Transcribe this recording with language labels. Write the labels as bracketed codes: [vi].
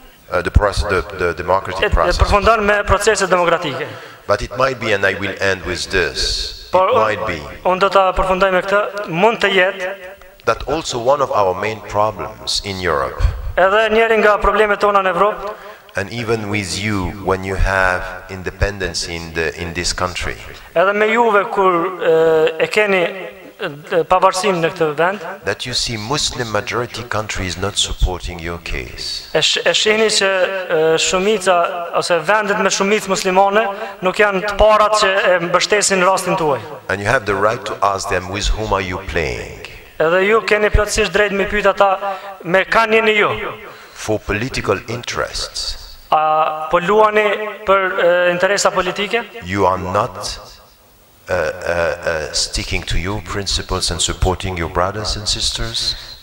[en] the democratic process. [sq] Përfundon me procese demokratike. [en] But it might be, and I will end with this, it might be [sq] unë do ta përfundoj me këtë, mund të jetë [en] that also one of our main problems in Europe [sq] Edhe njëri nga problemet tona në Evropë. [en] And even with you when you have independence in this country. [sq] Edhe me juve kur e keni pavarësinë në këtë vend. [en] That you see Muslim majority countries not supporting your case. [sq] E shihni që shumica ose vendet me shumicë muslimane nuk janë të parat që e mbështesin rastin tuaj. [en] And you have the right to ask them with whom are you playing. [sq] Edhe ju keni plotësisht drejt me pyet ata me kanë jeni ju. [en] For political interests. [sq] A po luani për interesa politike? [en] You are not sticking to your principles and supporting your brothers and sisters?